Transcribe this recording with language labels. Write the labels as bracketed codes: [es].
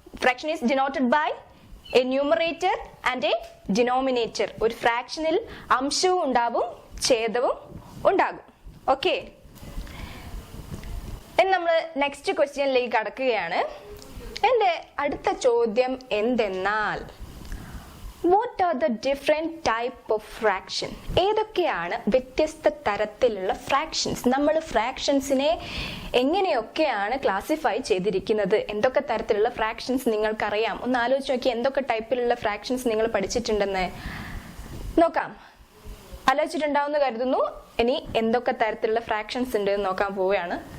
[en] Fraction is denoted by a numerator and a denominator. [ml] ഒരു ഫ്രാക്ഷനിൽ അംശവും ഉണ്ടാവും ഛേദവും ഉണ്ടാകും. ഓക്കെ, ഇനി നമ്മൾ നെക്സ്റ്റ് ക്വസ്റ്റ്യനിലേക്ക് കടക്കുകയാണ്. എൻ്റെ അടുത്ത ചോദ്യം എന്തെന്നാൽ, [en] what are the different type of fraction? [ml] ഏതൊക്കെയാണ് വ്യത്യസ്ത തരത്തിലുള്ള ഫ്രാക്ഷൻസ്? നമ്മൾ ഫ്രാക്ഷൻസിനെ എങ്ങനെയൊക്കെയാണ് ക്ലാസിഫൈ ചെയ്തിരിക്കുന്നത്? എന്തൊക്കെ തരത്തിലുള്ള ഫ്രാക്ഷൻസ് നിങ്ങൾക്കറിയാം? ഒന്ന് ആലോചിച്ച് നോക്കി. എന്തൊക്കെ ടൈപ്പിലുള്ള ഫ്രാക്ഷൻസ് നിങ്ങൾ പഠിച്ചിട്ടുണ്ടെന്ന് നോക്കാം. ആലോചിച്ചിട്ടുണ്ടാവുമെന്ന് കരുതുന്നു. ഇനി എന്തൊക്കെ തരത്തിലുള്ള ഫ്രാക്ഷൻസ് ഉണ്ട് എന്ന് നോക്കാൻ പോവുകയാണ്.